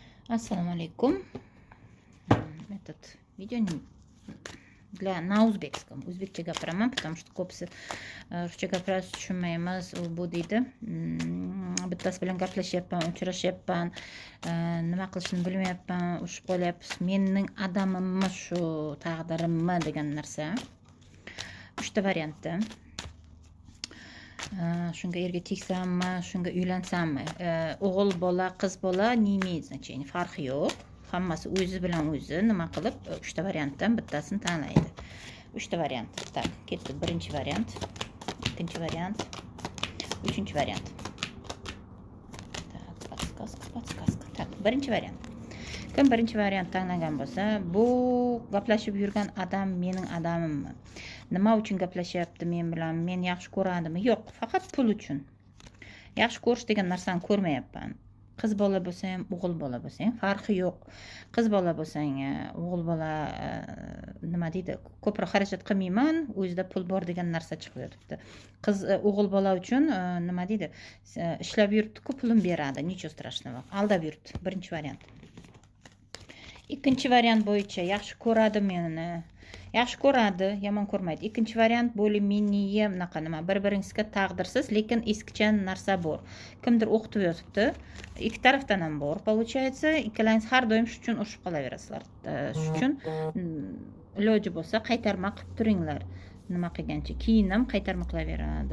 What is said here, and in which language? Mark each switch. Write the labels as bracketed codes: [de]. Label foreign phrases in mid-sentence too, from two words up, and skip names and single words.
[uz] Assalomu alaykum. [ru] Этот видео на узбекском. [uz] O'zbekcha gapiraman, [ru] потому что [uz] ko'pisi ruscha gapirasiz tushunmaymiz, u bu deydi. Bittasi bilan gaplashyapman, uchrashyapman, nima qilishni bilmayapman, urushib qolyapmiz. Mening adamimmi shu, taqdirimmi degan narsa. 3 ta variantda. Shunga erga tegsammi, shunga uylansammi, o'g'il bola, qiz bola, [ru] не имеет значения, [uz] farqi yo'q. Hammasi o'zi bilan o'zi nima qilib 3 ta variantdan bittasini tanlaydi. 3 ta variant. Так, ketdi. Birinchi variant, ikkinchi variant, uchinchi variant. [ru] Так, подсказка. Так, [uz] birinchi variant. Kim birinchi variant tanlagan bo'lsa, bu gaplashib yurgan odam mening odamimmi? Nima uchun gaplashyapti men bilan? Men yaxshi ko'radimi? Yo'q, faqat pul uchun. Yaxshi ko'rish degan narsani ko'rmayapman. Qiz bola bo'lsa ham, o'g'il bola bo'lsa ham farqi yo'q. Qiz bola bo'lsang, o'g'il bola nima deydi? Ko'proq xarajat qilmayman, o'zida pul bor degan narsa chiqib yotibdi. Qiz o'g'il bola uchun nima deydi? Ishlab yuribdi-ku, pulim beradi, [ru] ничего страшного. [uz] Aldab yuribdi. Birinchi variant. Ikkinchi variant bo'yicha yaxshi ko'radi meni. Yaxshi ko'radi, yomon ko'rmaydi. Ikkinchi variant [ru] более-менее [uz] bunaqa nima, bir-biringizga taqdirsiz, lekin eskicha narsa bor. Kimdir o'qitib yotibdi. Ikki tarafdan ham bor. Получается, ikkalangiz har doim shu uchun urushib qolaverasizlar. Shu uchun iloji bo'lsa qaytarma qilib turinglar. Nima qilgancha keyin ham qaytarma qilaveradi.